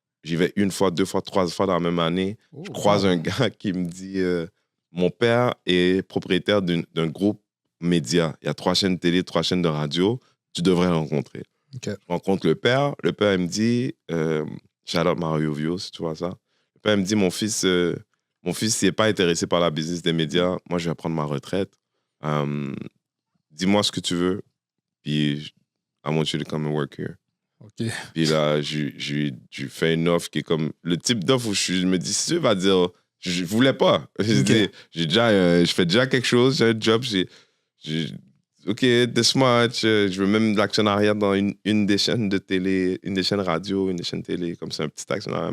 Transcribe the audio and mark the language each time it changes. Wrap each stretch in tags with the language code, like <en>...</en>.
<fr>J'y vais 1 fois, 2 fois, 3 fois dans la même année. Je croise un gars qui me dit mon père est propriétaire d'un groupe média. Il y a 3 chaînes télé, 3 chaînes de radio. Tu devrais le rencontrer. Okay. Je rencontre le père. Le père, il me dit shout out Mario Vio, si tu vois ça. Le père, il me dit mon fils, il n'est pas intéressé par la business des médias. Moi, je vais prendre ma retraite. Dis-moi ce que tu veux.</fr> <en>Puis, I want you to come and work here.</en> <fr>OK. Puis là, je fais une offre qui est comme le type d'offre où je me dis, si tu vas dire, je voulais pas. Okay. Je fais déjà quelque chose, j'ai un job, OK,</fr> <en>this much.</en> <fr>Je veux même de l'actionnariat dans une des chaînes de télé, une des chaînes radio, une des chaînes télé, comme c'est un petit actionnariat.</fr>